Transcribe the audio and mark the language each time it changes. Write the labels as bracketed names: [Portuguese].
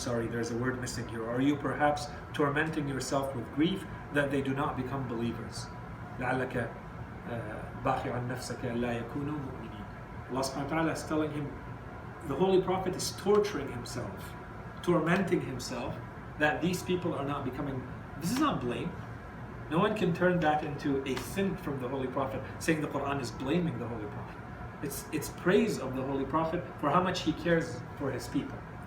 [English] there's a word missing here, are you perhaps tormenting yourself with grief that they do not become believers? [Arabic] لعلك باخع نفسك لا يكونوا مؤمنين. [English] Allah subhanahu wa ta'ala is telling him, the Holy Prophet is torturing himself, tormenting himself, that these people are not becoming. This is not blame. No one can turn that into a sin from the Holy Prophet, saying the Quran is blaming the Holy Prophet. It's praise of the Holy Prophet for how much he cares for his people.